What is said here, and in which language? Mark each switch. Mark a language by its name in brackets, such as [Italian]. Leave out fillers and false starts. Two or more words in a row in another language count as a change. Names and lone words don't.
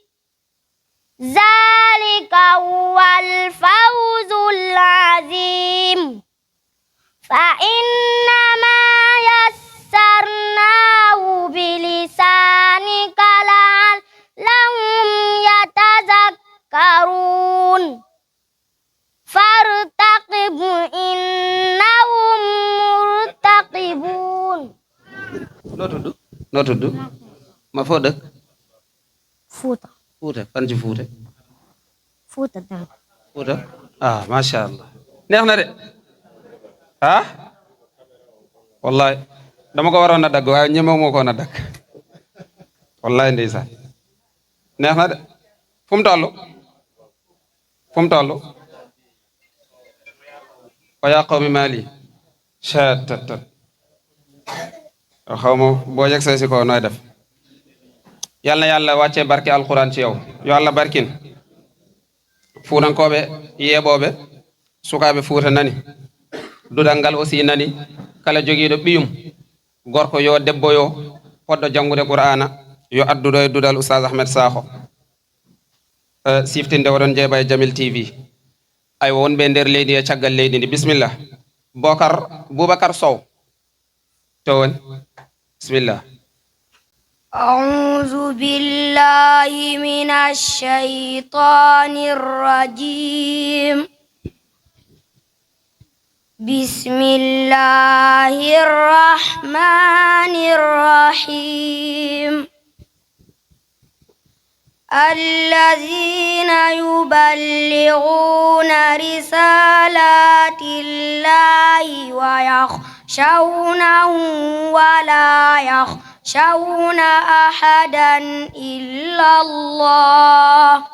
[Arabic] ذلك هو الفوز العظيم فإنما يسرناه بلسانك لعلهم يتذكرون فارتقب إنهم مرتقبون. [Wolof] noo tudd ma foo dëkk Fuuta. Fuuta fan ci Fuuta Fuuta Dal. Fuuta ah [Arabic] ما شاء الله [Wolof] neex na de ah wallahi dama ko waroon a dagg waaye ñemewu ma ko woon a dagg wallahi ndeysaan neex na de fu mu toll [Arabic] ويا قومي ما لي [Wolof] chattat xaw ma boo jeg say si ko nooy def yal na yàlla wàccee barke alquran ci yow yo allah barkin [Fula] fuutankoɓe yeeɓoɓe sukaɓe fuuta nani dudal ngal aussi nani kala jogiiɗo ɓiyum gorko yo debbo yo poɗɗo janngude qur'ana yo adduɗo e dudal oustaz Ahmed Sakho siftinde oɗon jeeɓa e Jamil TV ay wonɓe nder leydi e caggal leydi ndi bisimillah Boubacar Sow to woni bisimillah [Arabic] أعوذ بالله من الشيطان الرجيم بسم الله الرحمن الرحيم الذين يبلغون رسالات الله ويخشونه ولا يخشون أحدا إلا الله